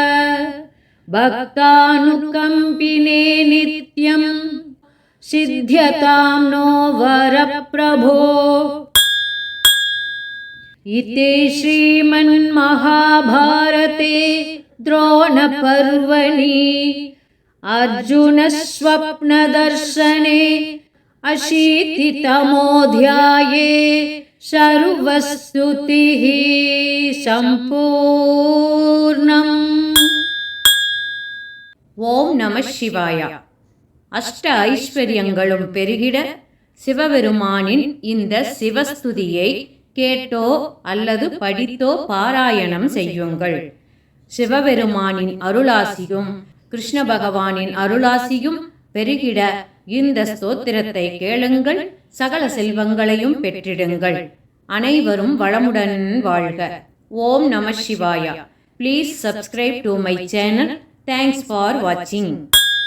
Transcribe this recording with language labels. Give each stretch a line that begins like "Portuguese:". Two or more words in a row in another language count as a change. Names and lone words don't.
Sanskrit: भक्तानुकम्पिने नित्यं सिद्ध्यतां नो वरप्रभो इति श्रीमन्महाभारते द्रोणपर्वणि अर्जुनस्वप्नदर्शने अशीतितमोऽध्याये सर्वस्तुतिः सम्पूर्णम्।
Tamil: ஓம் நம சிவாய. அஷ்ட ஐஸ்வர்யங்களும் பெருகிட சிவபெருமானின் இந்த சிவஸ்துதியை கேட்டோ அல்லது படித்தோ பாராயணம் செய்யுங்கள். சிவபெருமானின் அருளாசியும் கிருஷ்ண பகவானின் அருளாசியும் பெருகிட இந்த ஸ்தோத்திரத்தை கேளுங்கள். சகல செல்வங்களையும் பெற்றிடுங்கள். அனைவரும் வளமுடன் வாழ்க. ஓம் நம சிவாய.
English: Please subscribe to my channel. Thanks for watching.